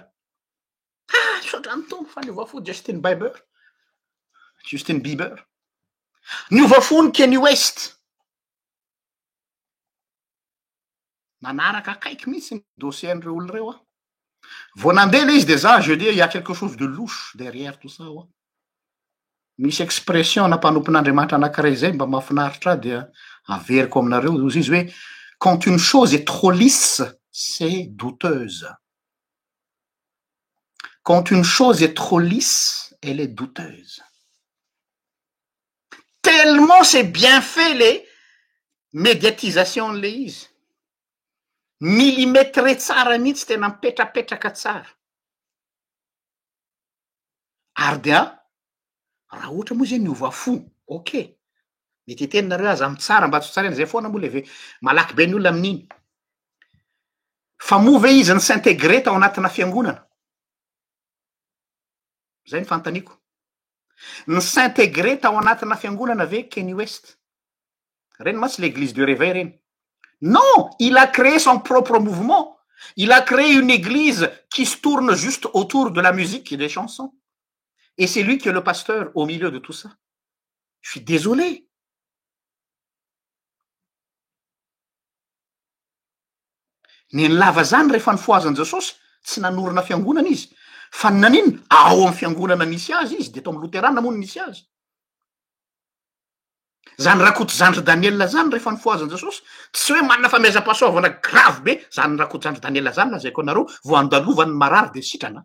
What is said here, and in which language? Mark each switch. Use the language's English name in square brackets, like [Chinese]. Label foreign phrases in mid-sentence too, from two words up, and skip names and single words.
[Malagasy] Sotrany tompo fa niova fo Justin Bieber. Niova fo ny Kanye West. Manaraka akaiky mihitsy ny dossier-n'ireo olona reo ah. Vao nandeha le izy de za [French] je dis il y a quelque chose de louche derrière tout ça ah. [Malagasy] Misy expression nampanopin'Andriamanitra anankiray zay mba mahafinaritra dia averiko aminareo izy hoe [French] quand une chose est trop lisse c'est douteuse. Quand une chose est trop lisse, elle est douteuse. Tellement c'est bien fait les médiatisations [Malagasy] le izy. Millimétré tsara mihitsy tena mipetrapetraka tsara. Ary dia raha ohatra moa zay niova fo, ok. Mety itenareo aza amin'ny tsara mba tsy tsara zay foana moa le malaky be ny olona amin'iny. Fa moa ve izy ny s'intégrer tao anatina fiangonana? Zay ny fantaniko. Ny s'intégrer tao anatina fiangonana ve Kanye West? Reny mantsy [French] l'église du réveil [Malagasy] reny. [French] Non, il a créé son propre mouvement. Il a créé une église qui se tourne juste autour de la musique et des chansons. Et c'est lui qui est le pasteur au milieu de tout ça. Je suis désolé. [Malagasy] ny lava zany rehefa nifoazan Jesosy tsy nanorona fiangonana izy fa nanino ao amin'ny fiangonana nisy azy izy de to amin'ny loterana moa no nisy azy. Zany rakoto zandry Daniela zany rehefa nifoazan Jesosy tsy hoe manana famezam-pahasoavana gravy be zany rakoto zandry Daniela zany lazaiko anareo vo andalovany marary de sitrana.